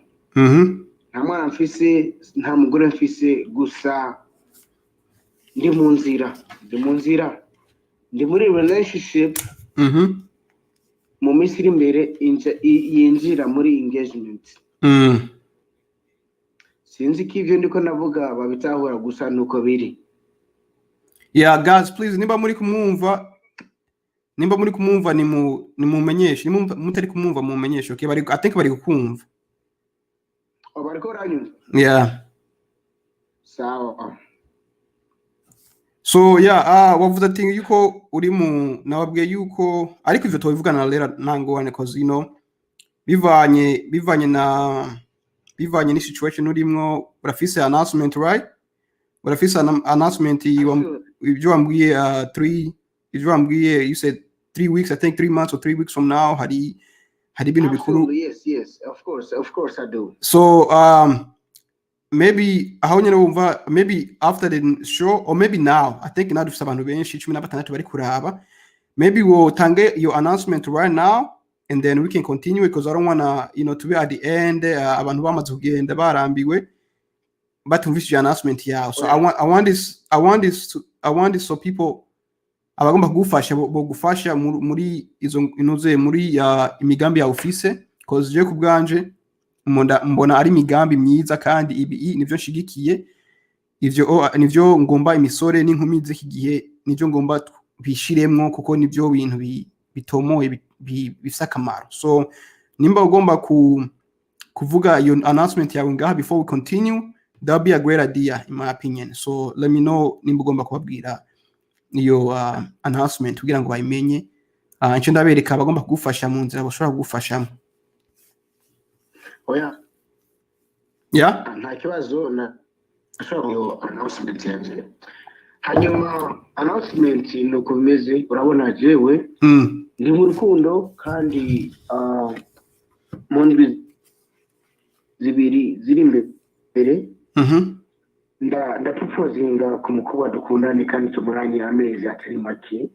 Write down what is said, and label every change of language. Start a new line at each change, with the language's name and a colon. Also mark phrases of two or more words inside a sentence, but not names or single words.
Rundi: Nta mwana mfise, nta mugore mfise, gusa ndi mu nzira ndi muri relationship mu minsi iri imbere yinjira muri engagement. Sinzi ko ivyo ndiko navuga babitahura gusa nuko biri.
English: Yeah, guys, please
Rundi: nimba muri kumwumva ni mumenyeshe, mutari kumwumva mumenyeshe.
English: Okay, I think
Rundi: bari kukumva. Bariko ranyumva?
English: Yeah.
Rundi: Sawa. So yeah, wavuze ati yuko uri mu nababwiye yuko ariko ivyo tubivugana lera ntangorane
English: cause you know
Rundi: bivanye ni situation urimwo. Urafise announcement, right? Urafise announcement ibyo wambwiye 3 ibyo wambwiye,
English: you said 3 weeks, I think 3 months or 3 weeks from now
Rundi: hari ibintu bikuru.
English: Yes, of course I do. So maybe
Rundi: aho nyene wumva,
English: maybe after the show or maybe now, I think now
Rundi: dufite abantu benshi 16 bari kuraba,
English: maybe we'll tange your announcement right now and then we can continue because I don't want to to be at the end
Rundi: abantu bamaze kugenda barambiwe batumvise
English: your announcement yawe. So I want this so people
Rundi: abagomba kugufasha muri izo inoze muri imigambi ya office, because je kubganje mbona ari imigambi myiza kandi ibi nivyo nshigikiye, ivyo nivyo ngomba imisore n'inkumi z'iki gihe nivyo ngomba bishiremwo kuko nivyo bintu bitomoye bifise akamaro. So nimba ugomba kuvuga
English: your announcement
Rundi: yawe ngaha
English: before we continue, that would be a great idea in my opinion. So let me know
Rundi: nimba ugomba kubabwira iyo announcement kugira ngo bayimenye. Nce ndabereka abagomba kugufasha mu nzira bashobora kugufashamo. Oya.
English: Yeah?
Rundi: Nta kibazo na show announcement yanjye. Hanyuma announcement nuko bimeze, urabona jewe ndi mu rukundo kandi mu ndwi zibiri ziri imbere ndaproposinga ku mukobwa dukundanye kandi tumuranye amezi atari make.